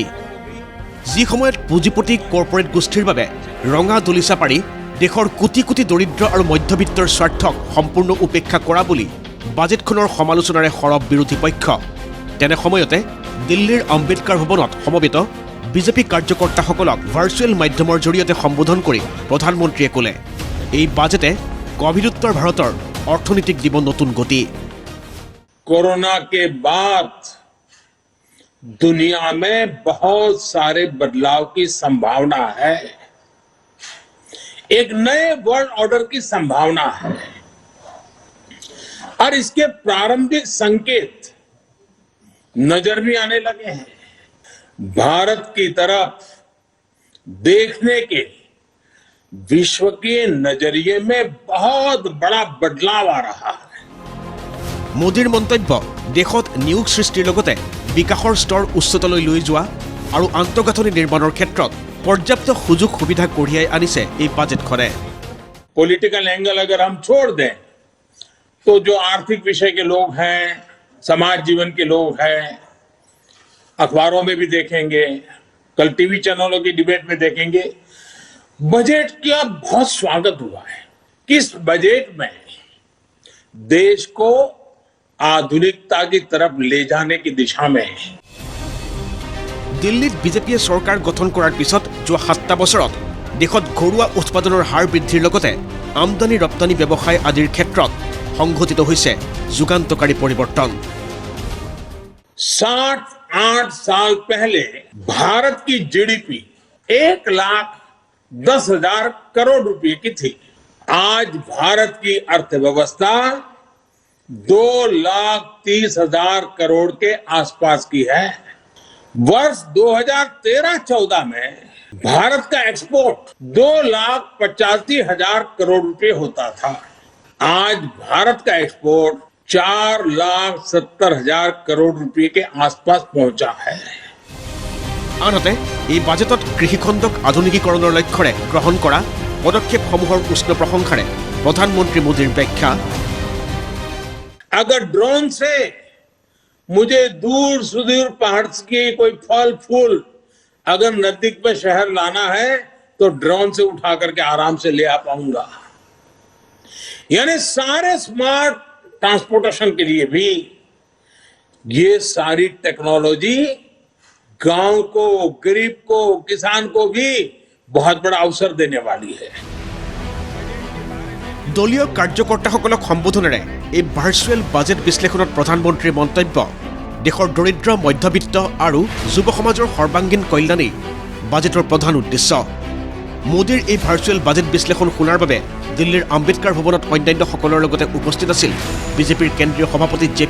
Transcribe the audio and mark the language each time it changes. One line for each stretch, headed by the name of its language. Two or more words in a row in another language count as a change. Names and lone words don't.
Assamese: যি সময়ত পুঁজিপতি কৰ্পৰেট গোষ্ঠীৰ বাবে ৰঙা দলিচা পাৰি দেশৰ কোটি কোটি দৰিদ্ৰ আৰু মধ্যবিত্তৰ স্বাৰ্থক সম্পূৰ্ণ উপেক্ষা কৰা বুলি বাজেটখনৰ সমালোচনাৰে সৰব বিৰোধী পক্ষ, তেনে সময়তে দিল্লীৰ আম্বেদকাৰ ভৱনত সমবেত বিজেপি কাৰ্যকৰ্তাসকলক ভাৰ্চুৱেল মাধ্যমৰ জৰিয়তে সম্বোধন কৰি প্ৰধানমন্ত্ৰীয়ে ক'লে, এই বাজেটে কোভিডোত্তৰ ভাৰতৰ অৰ্থনীতিক দিব নতুন গতি।
Hindi: कोरोना के बाद दुनिया में बहुत सारे बदलाव की संभावना है। एक नए
English: world order
Hindi: की संभावना है और इसके प्रारंभिक संकेत नजर भी आने लगे हैं। भारत की तरफ देखने के विश्व के नजरिए में बहुत बड़ा बदलाव आ रहा है।
Assamese: মোদীৰ মন্তব্য দেশত নিয়োগ সৃষ্টিৰ লগতে বিকাশৰ স্তৰ উচ্চতালৈ লৈ যোৱা আৰু আন্তঃগাঁথনি নিৰ্মাণৰ ক্ষেত্ৰত পৰ্যাপ্ত সুযোগ সুবিধা কঢ়িয়াই আনিছে এই বাজেটখনে।
English: political angle
Hindi: अगर हम छोड़ दें तो जो आर्थिक विषय के लोग हैं, समाज जीवन के लोग हैं, अखबारों में भी देखेंगे, कल
English: TV channels
Hindi: की डिबेट में देखेंगे, बजट का बहुत स्वागत हुआ है। किस बजट में देश को आधुनिकता की तरफ ले जाने की दिशा में
Assamese: দিল্লীত বিজেপিয়ে চৰকাৰ গঠন কৰাৰ পিছত যোৱা 7টা বছৰত দেশত ঘৰুৱা উৎপাদনৰ হাৰ বৃদ্ধিৰ লগতে আমদানি ৰপ্তানি ব্যৱসায় আদিৰ ক্ষেত্ৰত সংঘটিত হৈছে যুগান্তকাৰী পৰিৱৰ্তন।
Hindi: 68 साल पहले भारत की जीडीपी 1,10,000 करोड़ रुपए की थी। आज भारत की अर्थव्यवस्था 2,30,000 करोड़ के आसपास की है। वर्ष 2013-14 में भारत का एक्सपोर्ट 2,85,000 करोड़ रुपए होता था। आज भारत का एक्सपोर्ट 4,70,000 करोड़ रुपए के आसपास पहुंचा है।
Assamese: আনহাতে এই বাজেটত কৃষিখণ্ডক আধুনিকীকৰণৰ লক্ষ্যৰে গ্ৰহণ কৰা পদক্ষেপসমূহৰ উষ্ণ প্ৰশংসাৰে প্ৰধানমন্ত্ৰী মোদীৰ ব্যাখ্যা।
Hindi: अगर ड्रोन से मुझे दूर सुदूर पहाड़ के कोई फल फूल अगर नजदीक में शहर लाना है तो ड्रोन से उठा करके आराम से ले आ पाऊंगा। यानी सारे
English: smart transportation
Hindi: के लिए भी ये सारी टेक्नोलॉजी गांव को, गरीब को, किसान को भी बहुत बड़ा अवसर देने वाली है।
Assamese: দলীয় কাৰ্যকৰ্তাসকলক সম্বোধনেৰে এই ভাৰ্চুৱেল বাজেট বিশ্লেষণত প্ৰধানমন্ত্ৰীৰ মন্তব্য, দেশৰ দৰিদ্ৰ মধ্যবিত্ত আৰু যুৱ সমাজৰ সৰ্বাংগীন কল্যাণেই বাজেটৰ প্ৰধান উদ্দেশ্য। মোদীৰ এই ভাৰ্চুৱেল বাজেট বিশ্লেষণ শুনাৰ বাবে দিল্লীৰ আম্বেদকাৰ ভৱনত অন্যান্যসকলৰ লগতে উপস্থিত আছিল বিজেপিৰ কেন্দ্ৰীয় সভাপতি জে.পি.